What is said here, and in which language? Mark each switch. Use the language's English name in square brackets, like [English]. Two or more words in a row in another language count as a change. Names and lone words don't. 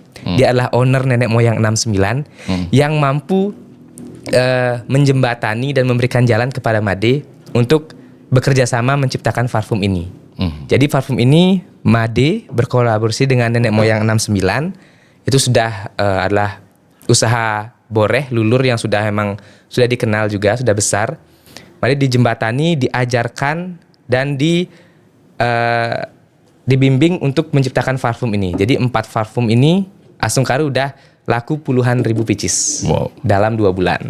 [Indonesian] Dia adalah owner nenek moyang 69 yang mampu menjembatani dan memberikan jalan kepada Made untuk bekerja sama menciptakan parfum ini. Jadi parfum ini Made berkolaborasi dengan nenek moyang 69. Itu sudah adalah usaha boreh lulur yang sudah dikenal juga, sudah besar. Made dijembatani, diajarkan dan dibimbing untuk menciptakan parfum ini. Jadi 4 parfum ini astungkare udah laku puluhan ribu pieces. Wow. Dalam 2 bulan.